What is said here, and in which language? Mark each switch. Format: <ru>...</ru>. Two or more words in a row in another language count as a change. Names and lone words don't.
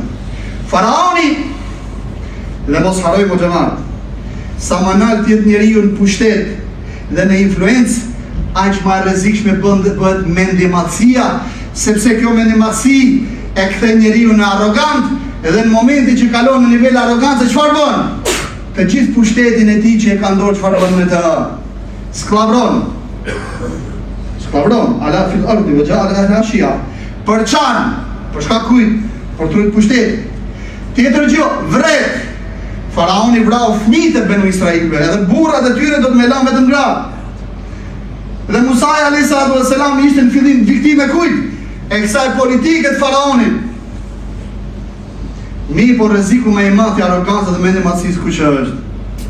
<sq>Faraoni, dhe mos harrojmë o xhamat, sa më nalt jetë njeriu në pushtet dhe në influencë, aq më e rrezikshme bëhet mendjemasia, sepse kjo mendjemasi e kthen njeriu në arrogant, edhe në momentin që kalon në nivel arrogancë, çfarë bën? Të gjithë pushtetin e tij që e ka dorë, çfarë bën me të? Sklavron.</sq> <ar>علا في الأرض وجعل أهلها شيعا.</ar> <sq>Për çan? Për shkak kujt? Për trut pushtetin. Tjetër gjë, vret. Faraoni vrau fëmijët e Benu Israilëve, edhe burrat e tyre do të me lanë vetëm gra. Dhe Musa</sq> <ar>عليه السلام</ar> <sq>ishte në fillim viktime kujt? E kësaj politike të faraonit. Po rreziku më i madh i arrogancës dhe mendjemasisë kush është?</sq>